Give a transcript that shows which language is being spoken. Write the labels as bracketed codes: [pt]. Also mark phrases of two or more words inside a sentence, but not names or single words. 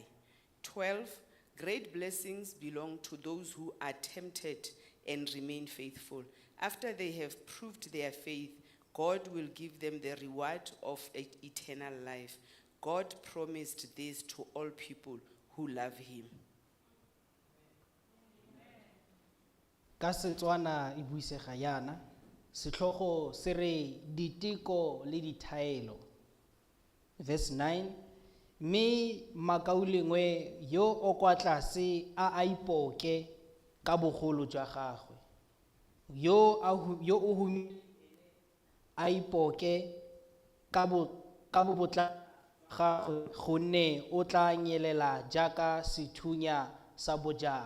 [en] 12, great blessings belong to those who are tempted and remain faithful. After they have proved their faith, God will give them the reward of eternal life. God promised this to all people who love him. [tn] Ka Setswana e buisega yana, setlhogo se re diteko le dithaelo. Verse 9, mme makaulengwe yo o kwa tlase a ipoke ka bogolo jwa gagwe, yo o humile a ipoke ka bobotla gagwe, gonne o tla nyelela jaaka sethunya sa bojang.